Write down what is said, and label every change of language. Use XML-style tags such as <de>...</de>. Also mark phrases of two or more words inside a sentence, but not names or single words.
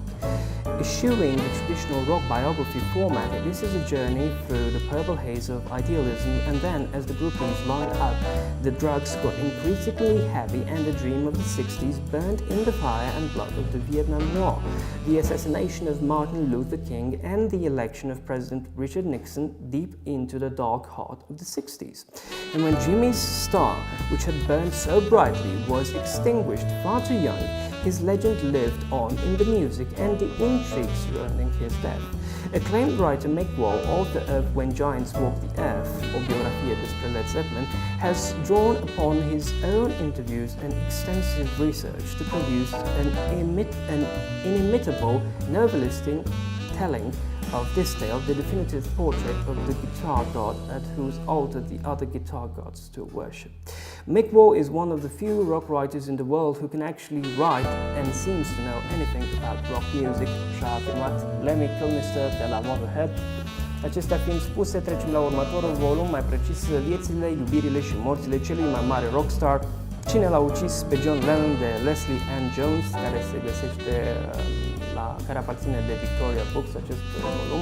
<en>Eschewing the traditional rock biography format, this is a journey through the purple haze of idealism, and then, as the groupies lined up, the drugs got increasingly heavy and the dream of the 60s burned in the fire and blood of the Vietnam War, the assassination of Martin Luther King, and the election of President Richard Nixon deep into the dark heart of the 60s. And when Jimmy's star, which had burned so brightly, was extinguished far too young, his legend lived on in the music and the intrigue surrounding his death. Acclaimed writer Mick Wall, author of When Giants Walk the Earth,</en> <ro>o biografie despre Led Zeppelin,</ro> <en>has drawn upon his own interviews and extensive research to produce an inimitable, novelistic telling of this tale, the definitive portrait of the guitar god at whose altar the other guitar gods still worship. Mick Wall is one of the few rock writers in the world who can actually write and seems to know anything about rock music,</en> <ro>și-a afirmat Lemmy Kilmister de la Motorhead. Acestea fiind spuse, trecem la următorul volum, mai precis viețile, iubirile și morțile celui mai mare rockstar, Cine l-a ucis pe John Lennon, de Leslie Ann Jones, care se găsește care aparține de Victoria Books, acest volum.</ro>